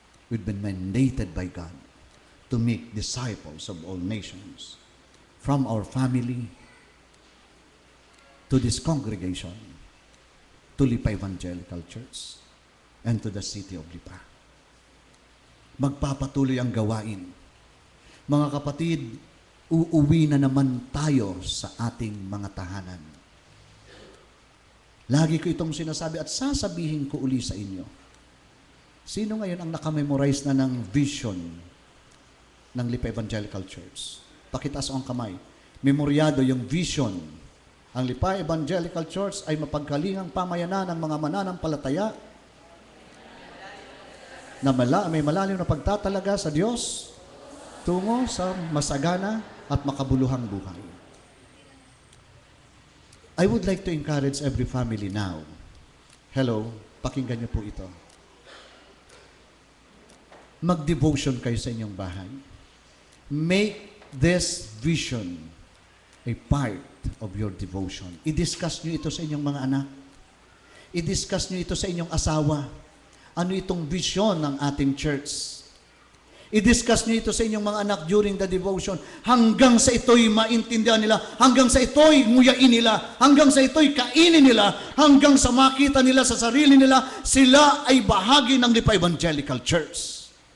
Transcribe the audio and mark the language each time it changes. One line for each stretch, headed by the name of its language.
English: We've been mandated by God to make disciples of all nations, from our family to this congregation, to Lipa Evangelical Church, and to the city of Lipa.
Filipino: Magpapatuloy ang gawain. Mga kapatid, uuwi na naman tayo sa ating mga tahanan. Lagi ko itong sinasabi at sasabihin ko uli sa inyo. Sino ngayon ang nakamemorize na ng vision ng Lipa Evangelical Church? Pakitaas ang kamay. Memoryado yung vision. Ang Lipa Evangelical Church ay mapagkalingang pamayanan ng mga mananampalataya na may malalim na pagtatalaga sa Diyos tungo sa masagana at makabuluhang buhay.
English: I would like to encourage every family now.
Filipino: Hello, pakinggan niyo po ito. Mag-devotion kayo sa inyong bahay.
English: Make this vision a part of your devotion.
Filipino: I-discuss niyo ito sa inyong mga anak. I-discuss niyo ito sa inyong asawa. Ano itong vision ng ating church? I-discuss niyo ito sa inyong mga anak
English: during the devotion
Filipino: hanggang sa ito'y maintindihan nila, hanggang sa ito'y nguyain nila, hanggang sa ito'y kainin nila, hanggang sa makita nila sa sarili nila, sila ay bahagi ng Lipa Evangelical Church.